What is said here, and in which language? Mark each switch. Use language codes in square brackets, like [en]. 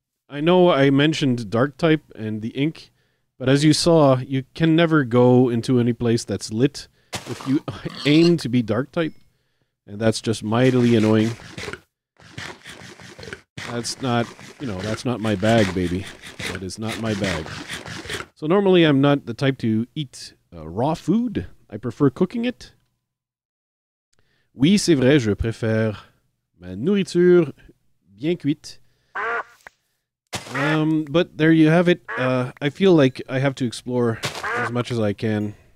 [en] I know I mentioned dark type and the ink, but as you saw, you can never go into any place that's lit if you aim to be dark type, and that's just mightily annoying. That's not, that's not my bag, baby. That is not my bag. So normally I'm not the type to eat raw food. I prefer cooking it. [fr] Oui, c'est vrai, je préfère ma nourriture bien cuite. [en] But there you have it. I feel like I have to explore as much as I can.